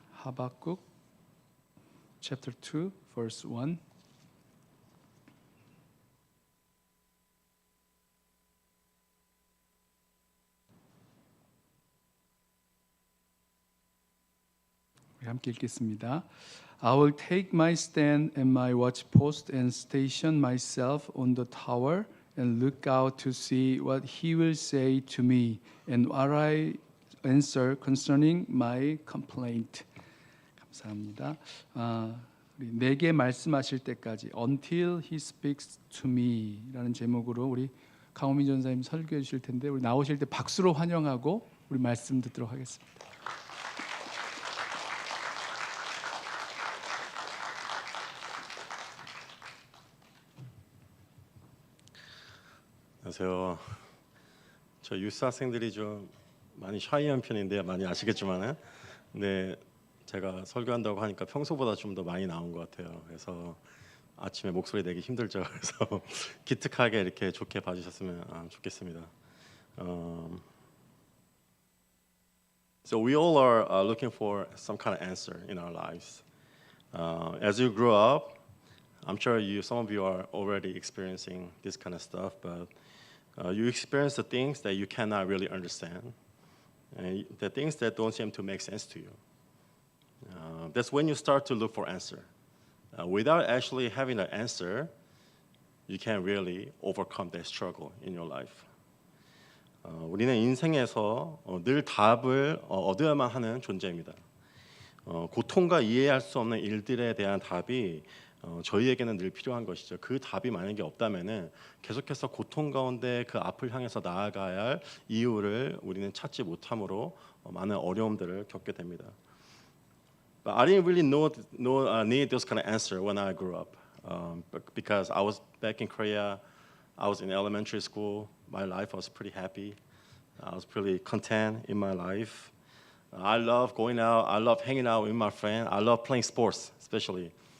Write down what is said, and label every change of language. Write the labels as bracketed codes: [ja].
[ko] 하박국 chapter 2 verse 1 우리 함께 읽겠습니다. [en] I will take my stand at my watch post and station myself on the tower and look out to see what he will say to me and what I answer concerning my complaint. [ko] 감사합니다. 우리 내게 말씀하실 때까지 [en] Until he speaks to me [ko] 라는 제목으로 우리 강호민 전사님 설교해 주실 텐데 우리 나오실 때 박수로 환영하고 우리 말씀 듣도록 하겠습니다. 안녕하세요. 저 유스 학생들이 좀 많이 샤이한 편인데 많이 아시겠지만은, 근데 제가 설교한다고 하니까 평소보다 좀 더 많이 나온 것 같아요. 그래서 아침에 목소리 내기 힘들죠. 그래서 기특하게 이렇게 좋게 봐주셨으면 좋겠습니다. [en] So we all are looking for some kind of answer in our lives. As you grow up, I'm sure some of you are already experiencing this kind of stuff, but you experience the things that you cannot really understand, and the things that don't seem to make sense to you. That's when you start to look for answer. Without actually having an answer, you can't really overcome that struggle in your life. [ko] 우리는 인생에서 늘 답을 얻어야만 하는 존재입니다. 고통과 이해할 수 없는 일들에 대한 답이 저희에게는 늘 필요한 것이죠. 그 답이 만약에 없다면은 계속해서 고통 가운데 그 앞을 향해서 나아가야 할 이유를 우리는 찾지 못함으로 많은 어려움들을 겪게 됩니다. [en] But I didn't really need this kind of answer when I grew up, because I was back in Korea. I was in elementary school. My life was pretty happy. I was pretty content in my life. I love going out. I love hanging out with my friends. I love playing sports, especially.